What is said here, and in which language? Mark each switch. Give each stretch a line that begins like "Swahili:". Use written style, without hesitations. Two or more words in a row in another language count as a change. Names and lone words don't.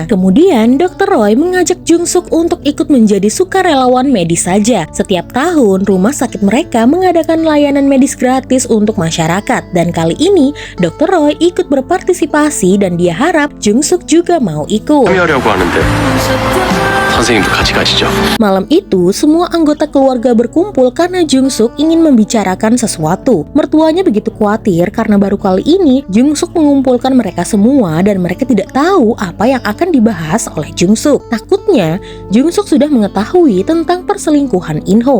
Indonesian: Kemudian, Dr. Roy mengajak Jung-suk untuk ikut menjadi sukarelawan medis saja. Setiap tahun, rumah sakit mereka mengadakan layanan medis gratis untuk masyarakat. Dan kali ini, Dr. Roy ikut berpartisipasi dan dia harap Jung-suk juga mau ikut.
Korean: 참여하려고 하는데 선생님도 같이 가시죠.
Indonesian: Malam itu, semua anggota keluarga berkumpul karena Jung-suk ingin membicarakan sesuatu. Mertuanya begitu khawatir karena baru kali ini Jung-suk mengumpulkan mereka semua dan mereka tidak tahu apa yang akan dibahas oleh Jung-suk. Takut Menurutnya, Jungsuk sudah mengetahui tentang perselingkuhan Inho.